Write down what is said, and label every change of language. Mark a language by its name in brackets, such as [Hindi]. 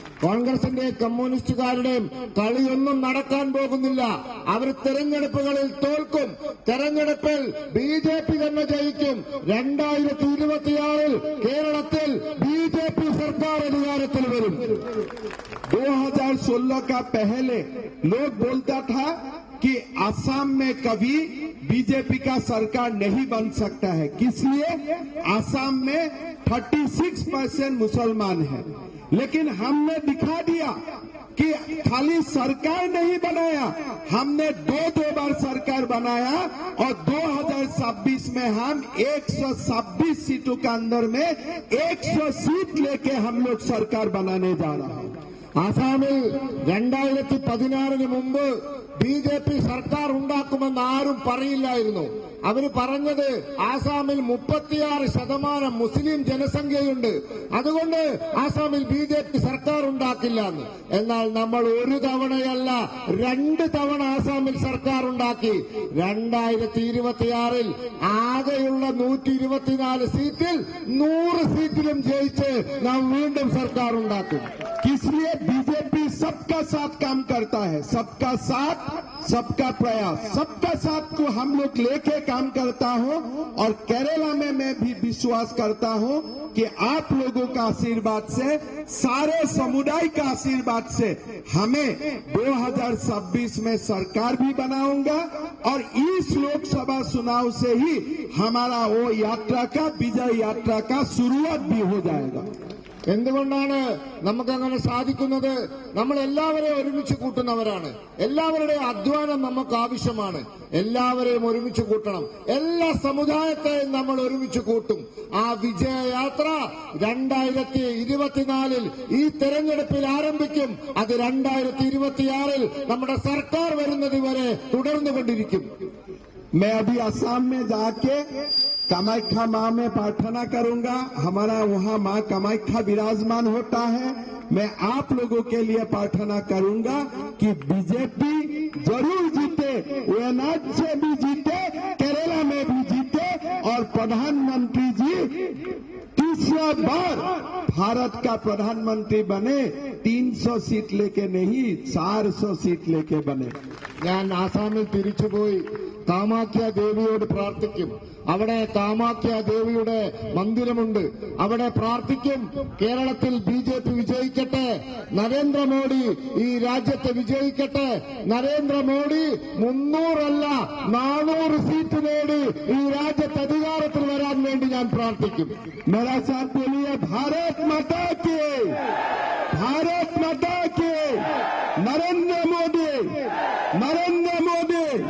[Malayalam] കോൺഗ്രസിന്റെ കമ്മ്യൂണിസ്റ്റുകാരുടെയും കളിയൊന്നും നടക്കാൻ പോകുന്നില്ല. അവർ തെരഞ്ഞെടുപ്പുകളിൽ തോൽക്കും. തെരഞ്ഞെടുപ്പിൽ ബിജെപി തന്നെ ജയിക്കും. 2026 കേരളത്തിൽ ബിജെപി സർക്കാർ അധികാരത്തിൽ വരും. [Hindi] 2016 का पहले लोग बोलता था कि असम में कभी बीजेपी का सरकार नहीं बन सकता है, किसलिए असम में 36% मुसलमान है। लेकिन हमने दिखा दिया कि खाली सरकार नहीं बनाया, हमने दो बार सरकार बनाया और 2026 में हम 126 सीटों के अंदर में 100 सीट लेके हम लोग सरकार बनाने जा रहा है। [Malayalam] ആസാമിൽ 2016 മുമ്പ് ബിജെപി സർക്കാർ ഉണ്ടാക്കുമെന്ന് ആരും പറയില്ലായിരുന്നു. അവർ പറഞ്ഞത് ആസാമിൽ 36% മുസ്ലിം ജനസംഖ്യയുണ്ട്, അതുകൊണ്ട് ആസാമിൽ ബിജെപി സർക്കാർ ഉണ്ടാക്കില്ല എന്ന്. എന്നാൽ നമ്മൾ ഒരു തവണയല്ല 2 തവണ ആസാമിൽ സർക്കാർ ഉണ്ടാക്കി. 2026 ആകെയുള്ള 124 സീറ്റിൽ 100 സീറ്റിലും ജയിച്ച് നാം വീണ്ടും സർക്കാർ ഉണ്ടാക്കും. [Hindi] इसलिए बीजेपी सबका साथ काम करता है, सबका साथ सबका प्रयास, सबका साथ को हम लोग लेके काम करता हूं। और केरला में मैं भी विश्वास करता हूं कि आप लोगों का आशीर्वाद से, सारे समुदाय का आशीर्वाद से हमें 2026 में सरकार भी बनाऊंगा और इस लोकसभा चुनाव से ही हमारा वो यात्रा का, विजय यात्रा का शुरुआत भी हो जाएगा। [Malayalam] എന്തുകൊണ്ടാണ് നമുക്കങ്ങനെ സാധിക്കുന്നത്? നമ്മൾ എല്ലാവരെയും ഒരുമിച്ച് കൂട്ടുന്നവരാണ്. എല്ലാവരുടെയും അധ്വാനം നമുക്ക് ആവശ്യമാണ്. എല്ലാവരെയും ഒരുമിച്ച് കൂട്ടണം. എല്ലാ സമുദായത്തെയും നമ്മൾ ഒരുമിച്ച് കൂട്ടും. ആ വിജയയാത്ര 2024 ഈ തെരഞ്ഞെടുപ്പിൽ ആരംഭിക്കും. അത് 2026 നമ്മുടെ സർക്കാർ വരുന്നത് വരെ തുടർന്നുകൊണ്ടിരിക്കും. [Hindi] मैं अभी असम में जाके कामाख्या मां में प्रार्थना करूंगा। हमारा वहां मां कामाख्या विराजमान होता है। मैं आप लोगों के लिए प्रार्थना करूंगा कि बीजेपी जरूर जीते, वयनाड से भी जीते, केरला में भी जीते और प्रधानमंत्री जी तीसरा बार भारत का प्रधानमंत्री बने। 300 सीट लेके नहीं, 400 सीट लेके बने। [Malayalam] ഞാൻ ആസാമിൽ തിരിച്ചുപോയി കാമാഖ്യ ദേവിയോട് പ്രാർത്ഥിക്കും. അവിടെ കാമാഖ്യ ദേവിയുടെ മന്ദിരമുണ്ട്, അവിടെ പ്രാർത്ഥിക്കും. കേരളത്തിൽ ബിജെപി വിജയിക്കട്ടെ, നരേന്ദ്രമോദി ഈ രാജ്യത്തെ വിജയിക്കട്ടെ. നരേന്ദ്രമോദി 300 അല്ല 400 സീറ്റ് നേടി ഈ രാജ്യത്ത് അധികാരത്തിൽ വരാൻ വേണ്ടി ഞാൻ പ്രാർത്ഥിക്കും. [Hindi] मेरा साथ बोलिए, भारत माता की, भारत माता की, नरेंद्र मोदी, नरेंद्र मोदी।